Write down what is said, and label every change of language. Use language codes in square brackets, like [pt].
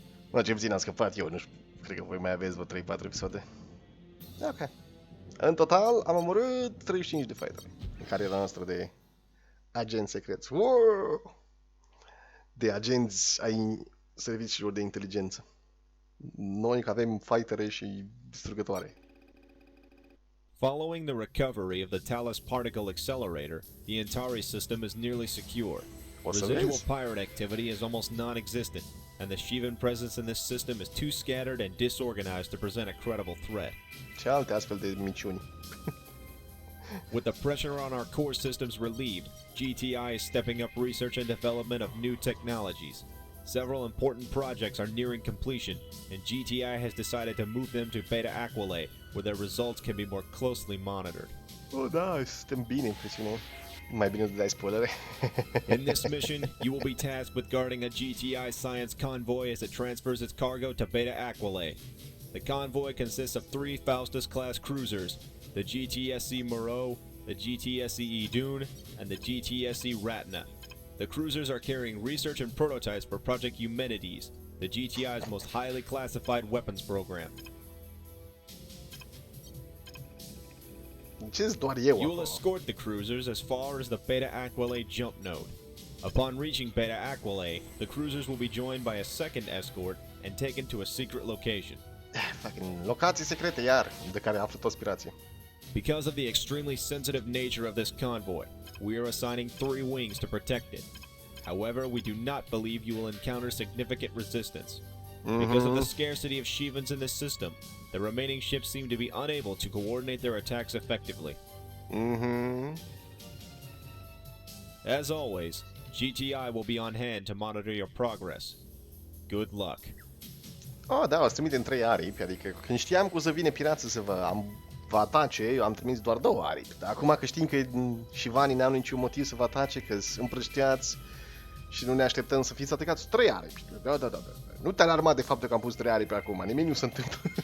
[ro] Mă, ce puțin am scăpat eu, nu știu, cred că voi mai aveți vreo 3-4 episoade. Ok. În total am omorât 35 de fightere în cariera noastră de agenți secreți. Wow! De agenți ai serviciilor de inteligență. Noi avem fightere și distrugătoare. [en] Following the recovery of the Talos particle accelerator, the Antari system is nearly secure. Residual pirate activity is almost non-existent, and the Shivan presence in this system is too scattered and disorganized to present a credible threat. [ro] Ce alte astfel de minciuni? [en] With the pressure on our core systems relieved, GTI is stepping up research and development of new technologies. Several important projects are nearing completion, and GTI has decided to move them to Beta Aquila, where their results can be more closely monitored. [ro] Oh, da, suntem bine în presiune. Mai bine de dai spoilere. [en] In this mission, you will be tasked with guarding a GTI science convoy as it transfers its cargo to Beta Aquila. The convoy consists of 3 Faustus-class cruisers, the GTSC Moreau, the GTSC Idun, and the GTSC Ratna. The cruisers are carrying research and prototypes for Project Eumenides, the GTI's most highly classified weapons program. You will escort the cruisers as far as the Beta Aquila jump node. Upon reaching Beta Aquila, the cruisers will be joined by a second escort and taken to a secret location. [ro] Fucking locații secrete iar, de care află toți pirații. [en] Because of the extremely sensitive nature of this convoy, we are assigning 3 wings to protect it. However, we do not believe you will encounter significant resistance. Because of the scarcity of Shivans in this system, the remaining ships seem to be unable to coordinate their attacks effectively. As always, GTI will be on hand to monitor your progress. Good luck. [ro] Oh, da, o să trimitem 3 aripi, adică când știam că o să vină pirații să vă atace, eu am trimis doar 2 aripi. Dar acum că știm că șivanii n-au niciun motiv să vă atace, că sunt împrăștiați și nu ne așteptăm să fiți atacați, 3 aripi. Da. Nu te alarma de faptul că am pus 3 aripi acum, nimic nu se întâmplă.